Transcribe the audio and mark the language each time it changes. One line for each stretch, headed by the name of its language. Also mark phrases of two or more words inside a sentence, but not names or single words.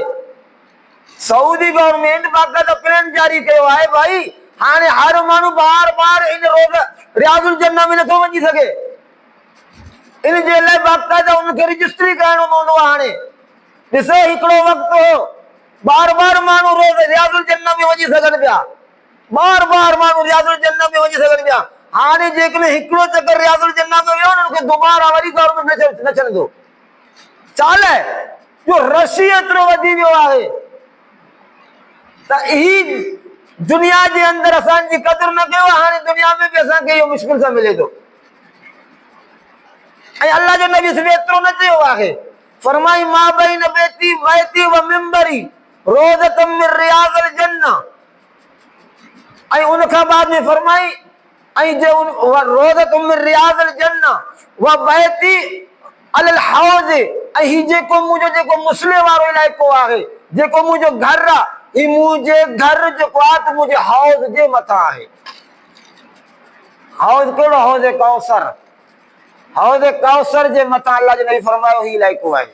Sindhi: सऊदी गवर्नमेंट बाक़ाइदा प्लान जारी कयो आहे, भाई हाणे हर माण्हू बार बार इन रोज़ रियाज़ुल जन्नह में नथो वञी सघे, इन जे लाइ बाक़ाइदा उनखे रजिस्ट्री कराइणो पवंदो आहे। हाणे ॾिसो हिकिड़ो वक़्तु हो बार बार माण्हू रोज़ रियाज़ुल जन्नह में वञी सघनि पिया, बार बार माण्हू रियाज़ुल जन्नह में वञी सघनि पिया। हाणे जेकॾहिं हिकिड़ो चक्कर रियाज़ुल जन्नह में वियो न, उनखे दुबारा वरी गवर्नमेंट न छॾंदो। चाल है जो रश एतिरो वधी वियो आहे त ही दुनिया जे अंदरि असांजी क़दुरु न कयो, हाणे दुनिया में बि असांखे इहो मुश्किल सां मिले थो। ऐं अल्लाह जो नबी सिर्फ़ु एतिरो न चयो आहे, फरमाई
Arabic: ما بين بيتي و منبري روضة من رياض الجنة.
Sindhi: ऐं उन खां बाद में फरमाई ऐं जो
Arabic: روضة من رياض الجنة و بيتي على الحوض.
Sindhi: ऐं ही जेको मुंहिंजो मुस्लिम वारो इलाइक़ो आहे, जेको मुंहिंजो घर आहे, ही मुंहिंजे घर जेको आहे त मुंहिंजे हौज़ जे मथां आहे। हौज़ कहिड़ो? हौज़ कौसर। हौज़ कौसर जे मथां अल्लाह जो नबी फरमायो ही इलाइक़ो आहे।